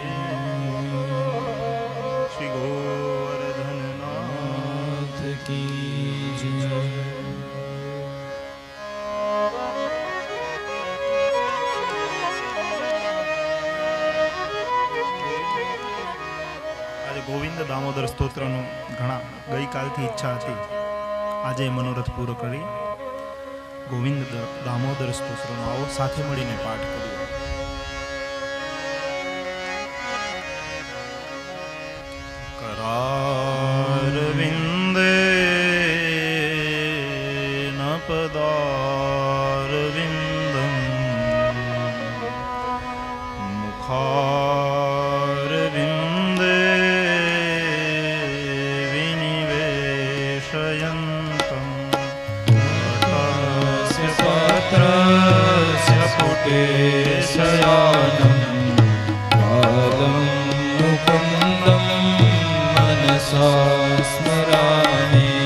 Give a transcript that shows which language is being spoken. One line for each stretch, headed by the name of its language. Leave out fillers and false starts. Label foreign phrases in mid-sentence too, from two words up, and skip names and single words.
Hindi: श्री गोवर्धननाथ की जय।
Gujarati: गोविंद दामोदर स्तोत्रનો ઘણા ગઈકાલથી ઈચ્છા હતી, આજે મનોરથ પૂરો કરી ગોવિંદ દામોદર સ્તોત્રનો આવો સાથે મળીને પાઠ કરીએ.
Sanskrit: करारविंदे न पदारविंदं मुखारविंदे विनिवेशयन्तं तटस्य पत्रस्य पुटे शयानं पादं मुकुन्दं मनसा स्मरामि.